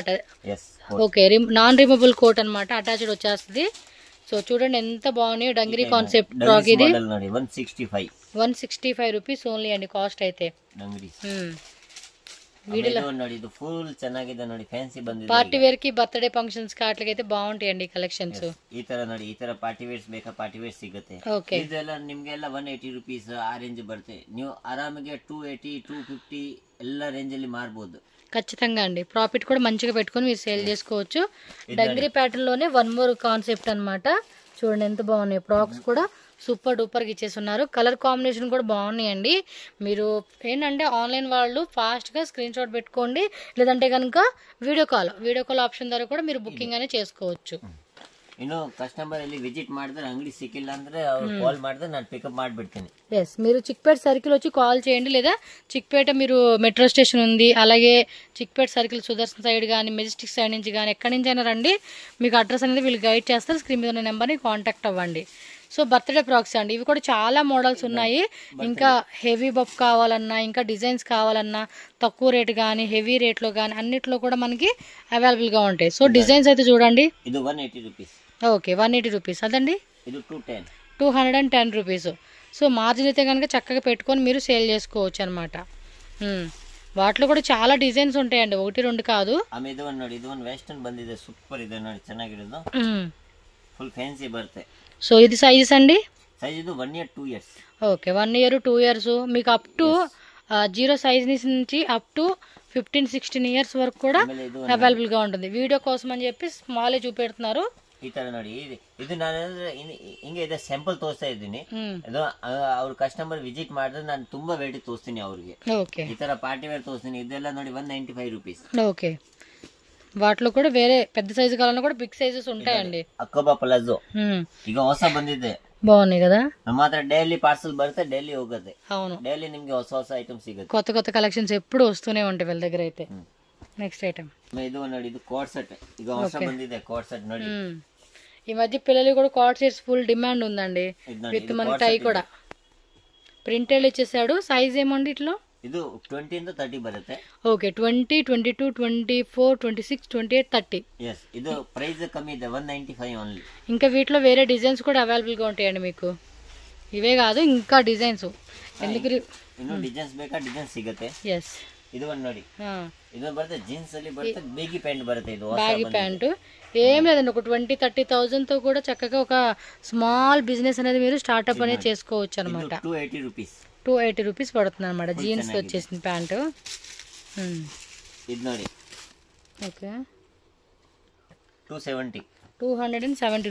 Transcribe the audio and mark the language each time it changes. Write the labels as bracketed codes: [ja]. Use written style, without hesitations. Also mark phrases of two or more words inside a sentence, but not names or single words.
[te] ఓకే, [en] non removable coat [te] అనమాట, అటాచ్డ్ వచ్చేస్తుంది. సో చూడండి ఎంత బాగున్నాయి. [en] dungaree concept frock [te] ఇది. 165 [en] rupees only [te] అండి కాస్ట్ అయితే. [en] party wear [te] కి, [en] birthday functions [te] కి అట్లకైతే బాగుంటాయండి కలెక్షన్స్. [kn] ಈ ತರ ನೋಡಿ, ಈ ತರ [en] party wears [kn] ಬೇಕಾ [en] party wear [kn] ಸಿಗುತ್ತೆ. ಇದೆಲ್ಲ ನಿಮ್ಗೆಲ್ಲ 180 ರೂಪೀಸ್ ಆ ರೇಂಜ್ ಬರುತ್ತೆ. ನೀವು ಆರಾಮಾಗಿ 280 250 ಎಲ್ಲ ರೇಂಜ್ ಅಲ್ಲಿ ಮಾರಬಹುದು. [te] ఖచ్చితంగా అండి, ప్రాఫిట్ కూడా మంచిగా పెట్టుకొని మీరు సేల్ చేసుకోవచ్చు. [en] dungaree pattern [te] లోనే [en] one more concept [te] అన్నమాట. చూడండి ఎంత బాగున్నాయి ఫ్రాక్స్ కూడా, [en] super duper [te] గా ఇచ్చేస్తున్నారు. [en] colour combination [te] కూడా బాగున్నాయండి. మీరు ఏంటంటే ఆన్లైన్ వాళ్ళు ఫాస్ట్ గా [en] screen shot [te] పెట్టుకోండి, లేదంటే కనుక [en] video call option [te] ద్వారా కూడా మీరు బుకింగ్ అనేది చేసుకోవచ్చు. [kn] ಇನ್ನು ಕಸ್ಟಮರ್ ಅಲ್ಲಿ ವಿಸಿಟ್ ಮಾಡಿದ್ರೆ ಅಂಗಡಿ ಸಿಕ್ಕಿಲ್ಲ ಅಂದ್ರೆ ಅವ್ರು ಕಾಲ್ ಮಾಡಿದ್ರೆ ನಾನು ಪಿಕಪ್ ಮಾಡಿಬಿಡ್ತೀನಿ. [te] మీరు చిక్పేట సర్కిల్ వచ్చి కాల్ చేయండి, లేదా చిక్పేట మీరు [en] metro station [te] ఉంది, అలాగే చిక్పేట సర్కిల్ సుదర్శన్ సైడ్ కానీ, మెజెస్టిక్ సైడ్ నుంచి కానీ, ఎక్కడి నుంచి అయినా రండి. మీకు అడ్రస్ అనేది వీళ్ళు గైడ్ చేస్తారు. స్క్రీన్ మీద ఉన్న నెంబర్ని కాంటాక్ట్ అవ్వండి. సో [en] birthday frocks [te] అండి, ఇవి కూడా చాలా మోడల్స్ ఉన్నాయి. ఇంకా హెవీ బఫ్ కావాలన్నా, ఇంకా డిజైన్స్ కావాలన్నా, తక్కువ రేట్ కానీ హెవీ రేట్లో కానీ అన్నిట్లో కూడా మనకి అవైలబుల్ గా ఉంటాయి. సో డిజైన్స్ అయితే చూడండి. ఇది 180 రూపీస్. ఓకే, 180 రూపీస్. అదండి ఇది 210 రూపీస్. సో మార్జిన్ అయితే కనుక చక్కగా పెట్టుకొని మీరు సేల్ చేసుకోవచ్చు అనమాట. వాటిలో కూడా చాలా డిజైన్స్ ఉంటాయండి, 1 2 కాదు. [kn] ಇದು ಒಂದು ವೆಸ್ಟರ್ನ್ ಬಂದಿದೆ, ಸೂಪರ್ ಇದೆ ನೋಡಿ, ಚೆನ್ನಾಗಿರೋದು, [en] full fancy [kn] ಬರುತ್ತೆ. [te] సో ఇది సైజెస్ అండి? సైజ్ ఇది 1 ఇయర్ 2 ఇయర్స్. ఓకే, 1 ఇయర్ 2 ఇయర్స్. మీకు [en] up to [te] 0 సైజ్ నుంచి [en] up to [te] 15-16 ఇయర్స్ వరకు కూడా అవైలబుల్ గా ఉంటుంది. వీడియో కోసం అని చెప్పి స్మాల్ చూపెడుతున్నారు. [kn] ಈ ತರ ನೋಡಿ, ಇದು ನಾನು ಹಿಂಗೆ ಇದೆ ಸ್ಯಾಂಪಲ್ ತೋರಿಸ್ತಾ ಇದ್ದೀನಿ. ಇದು ಅವ್ರ ಕಸ್ಟಮರ್ ವಿಸಿಟ್ ಮಾಡಿದ್ರೆ ನಾನು ತುಂಬಾ ವೆರೈಟಿ ತೋರಿಸ್ತೀನಿ ಅವ್ರಿಗೆ. ಈ ತರ [en] party wear [kn] ತೋರಿಸ್ತೀನಿ. ಇದೆಲ್ಲ ನೋಡಿ 195 రూపీస్. [te] ఓకే, వాటిలో కూడా వేరే పెద్ద సైజు కావాలన్నా కూడా [en] big sizes [te] ఉంటాయండి. [kn] అకోబా ప్లాజో ಈಗ ಹೊಸ ಬಂದಿದೆ, [te] బాగున్నాయి కదా. [kn] ನಮ್ಮ ಹತ್ರ [en] daily parcel [kn] ಬರುತ್ತೆ, ಡೈಲಿ ಹೋಗುತ್ತೆ. [te] అవును, [kn] డైలీ నిಮಗೆ ಹೊಸ ಹೊಸ ಐಟಮ್ ಸಿಗುತ್ತೆ. [te] కొత్త కలెక్షన్స్ ఎప్పుడు వస్తూనే ఉంటాయి వీళ్ళ దగ్గర అయితే. [en] next item [kn] ಇದು ನೋಡಿ, ಇದು [en] coat set [kn] ಈಗ ಹೊಸ ಬಂದಿದೆ. [en] coat set [kn] ನೋಡಿ, [te] ఈ మధ్య పిల్లలు కూడా [en] coat sets full demand [te] ఉందండి. విత్ మన టై కూడా ప్రింటెడ్ ఇచ్చేసాడు. సైజ్ ఏమండి ఇట్లో? [kn] ಇದು 20 ಇಂದ 30 ಬರುತ್ತೆ. [te] ఓకే 20, 22, 24, 26, 28, 30. [kn] ఎస్ ಇದು ప్రైస్ కಮ್ಮಿ ಇದೆ 195 ఓన్లీ. [te] ఇంకా వీటిలో వేరే డిజైన్స్ కూడా అవైలబుల్గా ఉంటాయండి మీకు. ఇవే కాదు ఇంకా డిజైన్స్ ఎందుకు [kn] ಇನ್ನು ಡಿಸೈನ್ಸ್ ಬೇಕಾ ಡಿಸೈನ್ ಸಿಗುತ್ತೆ. ఎస్ ಇದು ಒಂದು ನೋಡಿ, ಇದು ಬರುತ್ತೆ ಜೀನ್ಸ್ ಅಲ್ಲಿ ಬರುತ್ತೆ, [en] baggy pant [kn] ಬರುತ್ತೆ. ಇದು [en] baggy pant [te] ఏం లేదండి, ఒక 20-30,000తో కూడా చక్కగా ఒక [en] small business [te] అనేది మీరు స్టార్ట్అప్ అనేది చేసుకోవచ్చు అనమాట. 280 రూపీస్ 280 రూపీస్ పడుతుంది అనమాట జీన్స్ వచ్చేసింది ప్యాంటు. [kn] ఇది ನೋಡಿ [te] ఓకే 270